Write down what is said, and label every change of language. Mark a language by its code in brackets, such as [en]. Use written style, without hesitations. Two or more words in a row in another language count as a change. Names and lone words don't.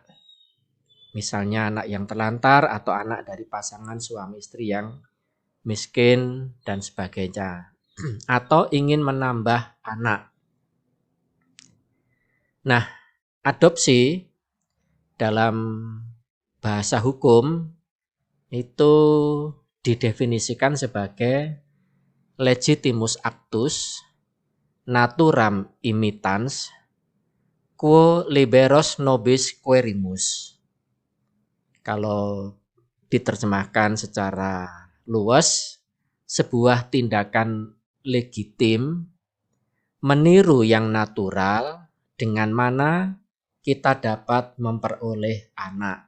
[id] Misalnya anak yang terlantar atau anak dari pasangan suami istri yang miskin dan sebagainya. Atau ingin menambah anak. Nah, adopsi dalam bahasa hukum itu didefinisikan sebagai [la] legitimus actus naturam imitans quo liberos nobis querimus. [id] Kalau diterjemahkan secara luas, sebuah tindakan legitim meniru yang natural dengan mana kita dapat memperoleh anak.